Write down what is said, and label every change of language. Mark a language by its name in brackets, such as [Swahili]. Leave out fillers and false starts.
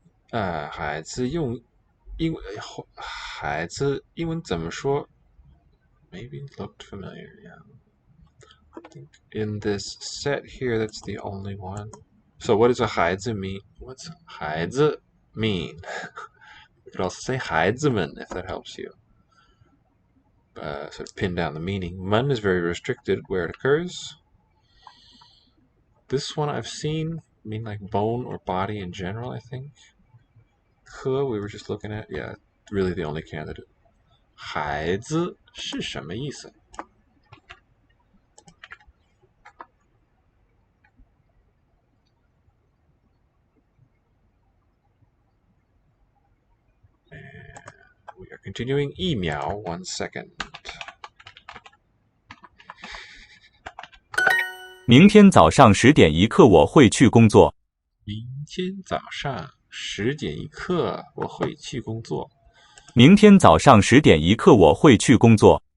[Chinese] 孩子用孩子英文怎么说？ [English] Maybe looked familiar, yeah. I think in this set here, that's the only one. So what does a 孩子 mean? What's 孩子 mean? We could also say 孩子们 if that helps you. Sort of pin down the meaning. Man is very restricted where it occurs. This one I've seen mean like bone or body in general, I think. Ke we were just looking at, yeah, really the only candidate. [Chinese] 孩子是什么意思? [English] We are continuing 1秒, 1 second. [Chinese] 明天早上10点一刻我会去工作。明天早上10点一刻我会去工作。明天早上10点一刻我会去工作。